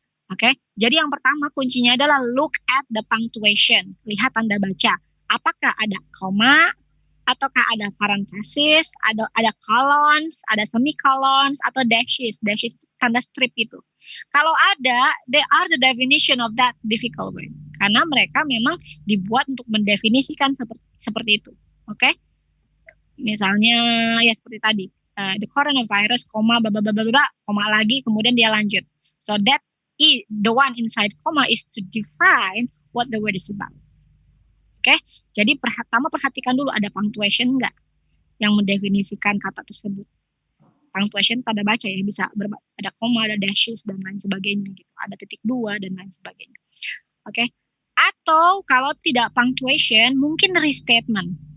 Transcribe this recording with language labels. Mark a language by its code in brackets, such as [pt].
[id] Oke, jadi yang pertama kuncinya adalah [en] look at the punctuation, [id] lihat tanda baca. Apakah ada koma, ataukah ada parenthesis, ada colons, ada semicolons, atau dashes tanda strip itu. Kalau ada, [en] they are the definition of that difficult word. [id] Karena mereka memang dibuat untuk mendefinisikan seperti itu. Oke? Misalnya ya seperti tadi, the coronavirus, koma, koma lagi, kemudian dia lanjut. [en] So that the one inside comma is to define what the word is about. Oke? [id] Jadi pertama perhatikan dulu ada punctuation enggak yang mendefinisikan kata tersebut. Punctuation tanda baca ya, bisa ada koma, ada dashes dan lain sebagainya gitu. Ada titik dua dan lain sebagainya. Oke? Atau kalau tidak punctuation, mungkin restatement.